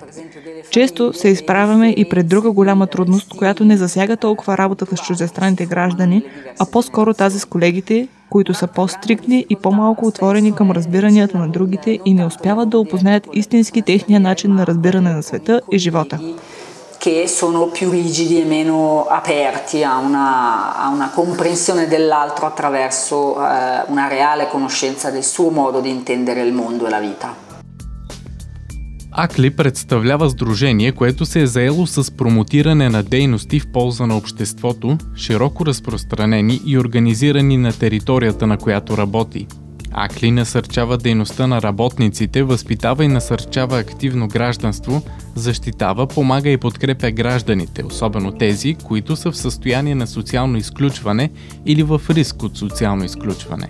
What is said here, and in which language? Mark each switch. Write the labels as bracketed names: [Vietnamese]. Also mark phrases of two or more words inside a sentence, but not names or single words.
[Bulgarian] Често се изправяме и пред друга голяма трудност, която не засяга толкова работата с чуждестранните граждани, а по-скоро тази с колегите, които са по-стриктни и по-малко отворени към разбиранията на другите и не успяват да опознаят истински техния начин на разбиране на света и живота. [Italian] Che sono più rigidi e meno aperti a una comprensione dell'altro attraverso una reale conoscenza del suo modo di intendere il mondo e la vita. [Bulgarian] АКЛИ представлява сдружение, което се е заело с промотиране на дейности в полза на обществото, широко разпространени и организирани на територията, на която работи. АКЛИ насърчава дейността на работниците, възпитава и насърчава активно гражданство, защитава, помага и подкрепя гражданите, особено тези, които са в състояние на социално изключване или в риск от социално изключване.